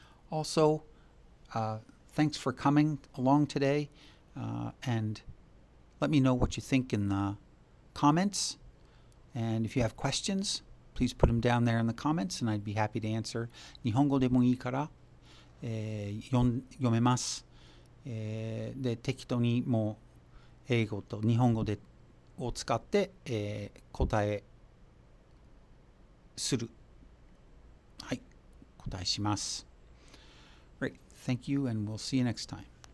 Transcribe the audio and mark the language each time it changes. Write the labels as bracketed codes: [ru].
[en] Also, thanks for coming along today, and let me know what you think in the comments. And if you have questions, please put them down there in the comments, and I'd be happy to answer. [ja] 日本語でもいいから、読めます。で、適当にもう英語と日本語を使って、答えする。はい、答えします。 [en] Great. Thank you, and we'll see you next time.